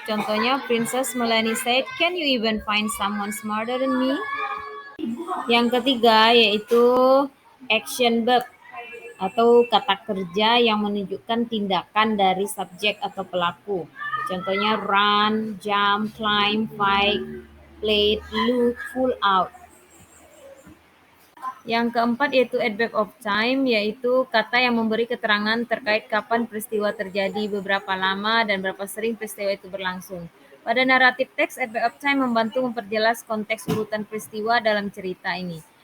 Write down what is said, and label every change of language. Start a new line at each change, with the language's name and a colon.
Indonesian: Contohnya,
English: Princess Melanie said, "Can you even find someone smarter than me?"
Indonesian: Yang ketiga yaitu action verb atau kata kerja yang menunjukkan tindakan dari subjek atau pelaku. Contohnya
English: run, jump, climb, fight, play, look, pull out.
Indonesian: Yang keempat yaitu adverb of time, yaitu kata yang memberi keterangan terkait kapan peristiwa terjadi, beberapa lama, dan berapa sering peristiwa itu berlangsung. Pada naratif teks, adverb of time membantu memperjelas konteks urutan peristiwa dalam cerita ini.